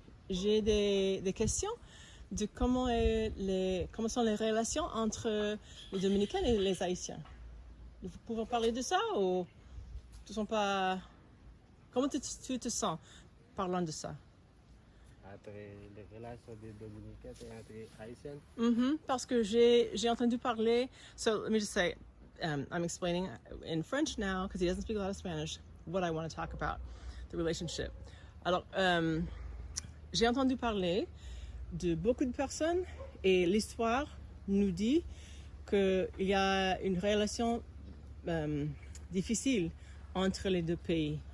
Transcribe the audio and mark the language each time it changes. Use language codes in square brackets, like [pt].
[fr] j'ai des questions de comment sont les relations entre les Dominicains et les Haïtiens. Vous pouvez parler de ça ou tu sens pas... Comment tu te sens parlant de ça? Entre les relations des Dominicains et entre Haïtiens. Parce que j'ai entendu parler. [en] So let me just say, I'm explaining in French now because he doesn't speak a lot of Spanish. What I want to talk about, the relationship. [fr] Alors, j'ai entendu parler de beaucoup de personnes et l'histoire nous dit qu'il y a une relation difficile entre les deux pays.